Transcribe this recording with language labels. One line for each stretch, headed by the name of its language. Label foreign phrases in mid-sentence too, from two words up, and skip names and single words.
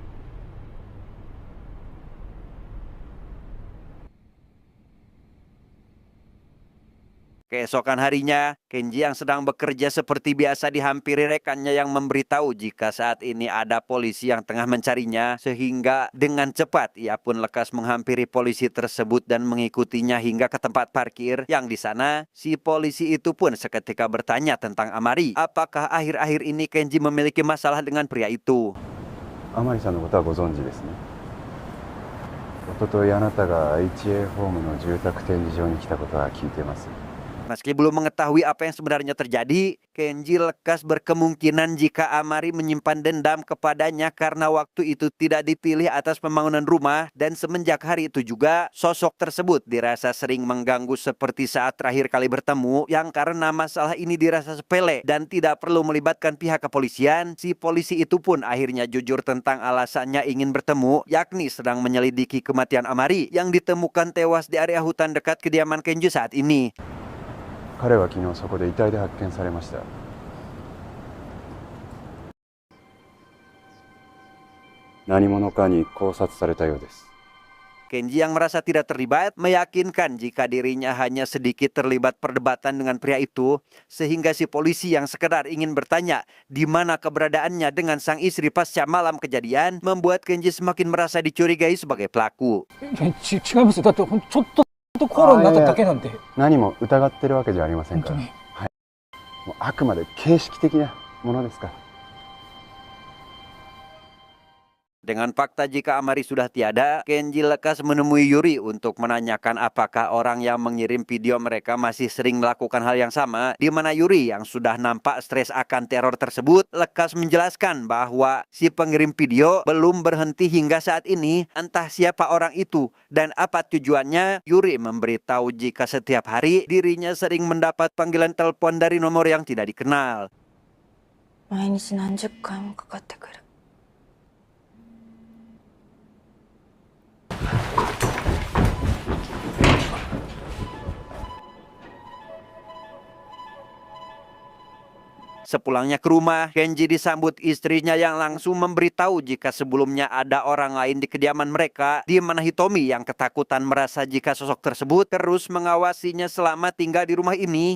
Indonesian: Keesokan harinya, Kenji yang sedang bekerja seperti biasa dihampiri rekannya yang memberitahu jika saat ini ada polisi yang tengah mencarinya, sehingga dengan cepat ia pun lekas menghampiri polisi tersebut dan mengikutinya hingga ke tempat parkir. Yang di sana, si polisi itu pun seketika bertanya tentang Amari. Apakah akhir-akhir ini Kenji memiliki masalah dengan pria itu?
Japanese: 甘利さんのことはご存知ですね。一昨日あなたが HA ホームの住宅展示場に来たことは聞いてます。
Indonesian: Meski belum mengetahui apa yang sebenarnya terjadi, Kenji lekas berkemungkinan jika Amari menyimpan dendam kepadanya karena waktu itu tidak dipilih atas pembangunan rumah dan semenjak hari itu juga sosok tersebut dirasa sering mengganggu seperti saat terakhir kali bertemu yang karena masalah ini dirasa sepele dan tidak perlu melibatkan pihak kepolisian. Si polisi itu pun akhirnya jujur tentang alasannya ingin bertemu, yakni sedang menyelidiki kematian Amari yang ditemukan tewas di area hutan dekat kediaman Kenji saat ini.
Japanese: 彼は昨日そこで遺体で発見されました。何者かに絞殺されたようです。
Indonesian: Kenji yang merasa tidak terlibat meyakinkan jika dirinya hanya sedikit terlibat perdebatan dengan pria itu, sehingga si polisi yang sekedar ingin bertanya di mana keberadaannya dengan sang istri pasca malam kejadian membuat Kenji semakin merasa dicurigai sebagai pelaku.
Japanese: 違いますよ。だってちょっと口論になっただけなんで。何も疑ってるわけじゃありませんから。本当に。はい。もうあくまで形式的なものですから。
Indonesian: Dengan fakta jika Amari sudah tiada, Kenji lekas menemui Yuri untuk menanyakan apakah orang yang mengirim video mereka masih sering melakukan hal yang sama, di mana Yuri yang sudah nampak stres akan teror tersebut lekas menjelaskan bahwa si pengirim video belum berhenti hingga saat ini, entah siapa orang itu dan apa tujuannya. Yuri memberitahu jika setiap hari dirinya sering mendapat panggilan telepon dari nomor yang tidak dikenal.
Japanese: 毎日何十回もかかってくる。
Indonesian: Sepulangnya ke rumah, Kenji disambut istrinya yang langsung memberitahu jika sebelumnya ada orang lain di kediaman mereka, di mana Hitomi yang ketakutan merasa jika sosok tersebut terus mengawasinya selama tinggal di rumah ini.